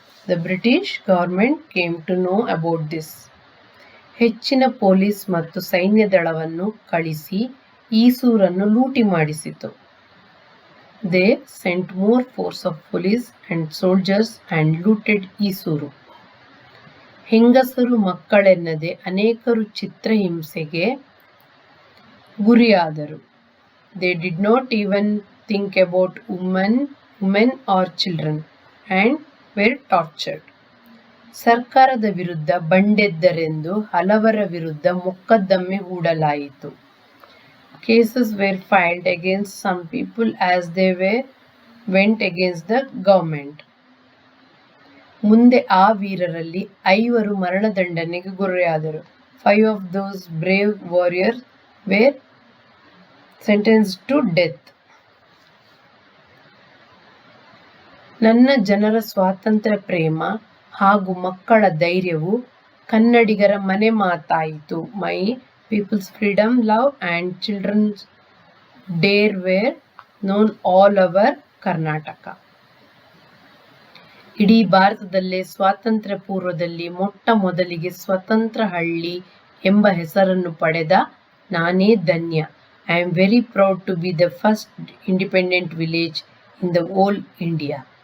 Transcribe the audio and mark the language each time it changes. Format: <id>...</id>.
<en>The British government came to know about this.</en> <kn>ಹೆಚ್ಚಿನ police ಮತ್ತು ಸೈನ್ಯ ದಳವನ್ನು ಕಳಿಸಿ ಈಸೂರನ್ನು ಲೂಟಿ ಮಾಡಿಸಿತು.</kn> <en>They sent more force of police and soldiers and looted Isuru.</en> <kn>ಹೆಂಗಸರು ಮಕ್ಕಳೆನ್ನದೆ ಅನೇಕರು ಚಿತ್ರಹಿಂಸೆಗೆ ಗುರಿಯಾದರು.</kn> <en>They did not even think about women or children and were tortured.</en> <kn>ಸರ್ಕಾರದ ವಿರುದ್ಧ ಬಂಡೆದ್ದರೆಂದು ಹಲವರ ವಿರುದ್ಧ ಮೊಕದ್ದಮೆ ಹೂಡಲಾಯಿತು.</kn> <en>Cases were filed against some people as they went against the government.</en> <kn>ಮುಂದೆ ಆ ವೀರರಲ್ಲಿ 5 ಮರಣದಂಡನೆಗೆ ಗುರಿಯಾದರು.</kn> <en>5 of those brave warriors were sentenced to death.</en> <kn>ನನ್ನ ಜನರ ಸ್ವಾತಂತ್ರ್ಯ ಪ್ರೇಮ ಹಾಗೂ ಮಕ್ಕಳ ಧೈರ್ಯವು ಕನ್ನಡಿಗರ ಮನೆ ಮಾತಾಯಿತು.</kn> <en>My people's freedom love and children's dare were known all over Karnataka.</en> <kn>ಇಡೀ ಭಾರತದಲ್ಲೇ ಸ್ವಾತಂತ್ರ್ಯ ಪೂರ್ವದಲ್ಲಿ ಮೊಟ್ಟ ಮೊದಲಿಗೆ ಸ್ವತಂತ್ರ ಹಳ್ಳಿ ಎಂಬ ಹೆಸರನ್ನು ಪಡೆದ ನಾನೇ ಧನ್ಯ.</kn> <en>I am very proud to be the first independent village in the whole India.</en>